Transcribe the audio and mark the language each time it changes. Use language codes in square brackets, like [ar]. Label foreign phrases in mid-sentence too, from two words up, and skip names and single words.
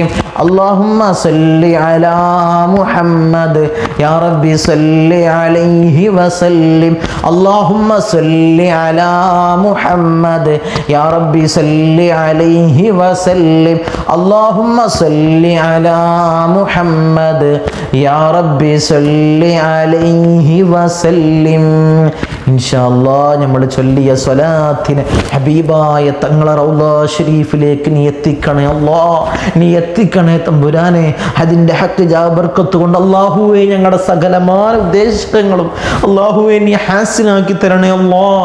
[ar] اللهم صل على محمد يا رب صل عليه وسلم. اللهم صل على محمد يا رب صل عليه وسلم. اللهم صل على محمد يا رب صل عليه وسلم. إن شاء الله [ml] നമ്മൾ ചൊല്ലിയ സ്വലാത്തിനെ ഹബീബായ തങ്ങളെ റൗള ഷരീഫിലേക്ക് നീ എത്തിക്കണേ അല്ലാഹ്, നീ എത്തിക്കണേ തമ്പുരാനെ. അതിൻ്റെ ഹക്ക് ജാബർക്കത്ത് കൊണ്ട് അല്ലാഹുവേ ഞങ്ങളുടെ സകലമായ ഉദ്ദേശങ്ങളും അല്ലാഹുവേ നീ ഹാസിലാക്കി തരണേ അല്ലാഹ്.